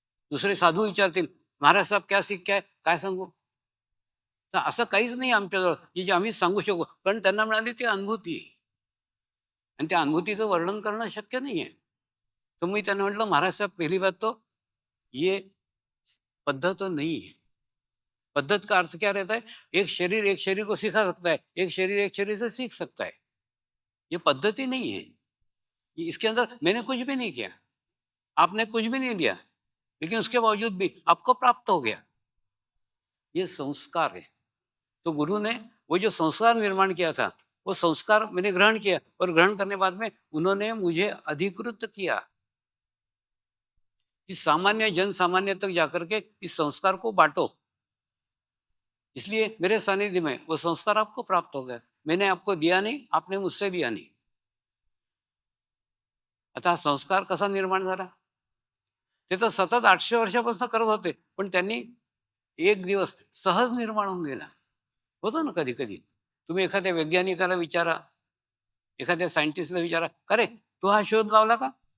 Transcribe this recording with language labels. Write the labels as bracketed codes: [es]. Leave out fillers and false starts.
[mr] दुसरे साधू विचारतील, महाराज साहेब [hi] क्या सीख क्या है, [mr] काय सांगू. तर असं काहीच नाही आमच्याजवळ की जे आम्ही सांगू शकू. कारण त्यांना मिळाली ती अनुभूती आणि त्या अनुभूतीचं वर्णन करणं शक्य नाही आहे. तर मी त्यांना म्हटलं, महाराज साहेब [hi] पहिली बात तो ये पद्धत नहीं है, पद्धत का अर्थ क्या रहता है? एक शरीर को सिखा सकता है, एक शरीर से सीख सकता है। ये पद्धति नहीं है। इसके अंदर मैंने कुछ भी नहीं किया, आपने कुछ भी नहीं लिया, लेकिन उसके बावजूद भी आपको प्राप्त हो गया। ये संस्कार है। तो गुरु ने वो जो संस्कार निर्माण किया था, वो संस्कार मैंने ग्रहण किया, और ग्रहण करने बाद में उन्होंने मुझे अधिकृत किया कि सामान्य जन सामान्य तक जाकर के इस संस्कार को बांटो। इसलिए मेरे सानिध्य में वो संस्कार आपको प्राप्त हो गया। मैंने आपको दिया नहीं, आपने मुझसे लिया नहीं। [mr] आता हा संस्कार कसा निर्माण झाला? ते तर सतत 800 वर्षापासून करत होते, पण त्यांनी एक दिवस सहज निर्माण होऊन गेला. होतो ना कधी कधी. तुम्ही एखाद्या वैज्ञानिकाला विचारा, एखाद्या सायंटिस्टला विचारा, का रे तू हा शोध लावला का?